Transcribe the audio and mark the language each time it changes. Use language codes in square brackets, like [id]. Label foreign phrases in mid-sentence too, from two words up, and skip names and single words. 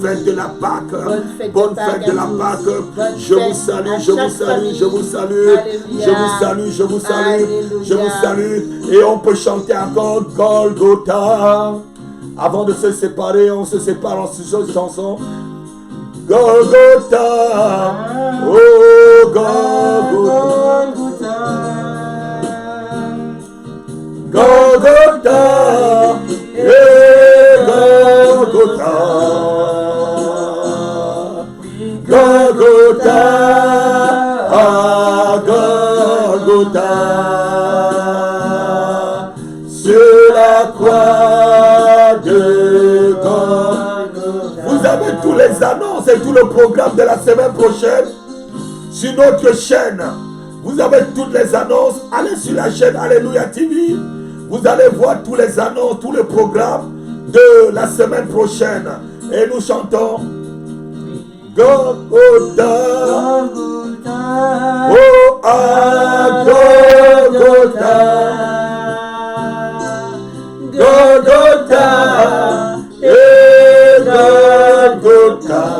[fr] fête de la Pâque. Bonne fête Bonne de Pâques fête de la à tous. Pâque. Bonne Je vous fête salue, à je vous chaque salue, famille. je vous salue. Alléluia. Je vous salue, je vous salue. Alléluia. Je vous salue. Et on peut chanter encore Golgotha. Avant de se séparer, on se sépare en cette chanson. Golgotha. Oh Golgotha. Golgotha. Golgotha, Golgotha, ah, Golgotha, sur la croix de Golgotha. Vous avez tous les annonces et tout le programme de la semaine prochaine sur notre chaîne. Vous avez toutes les annonces. Allez sur la chaîne Alléluia TV. Vous allez voir tous les annonces, tous les programmes de la semaine prochaine. Et nous chantons Golgotha. Oh, ah, Golgotha. Golgotha. Et Golgotha.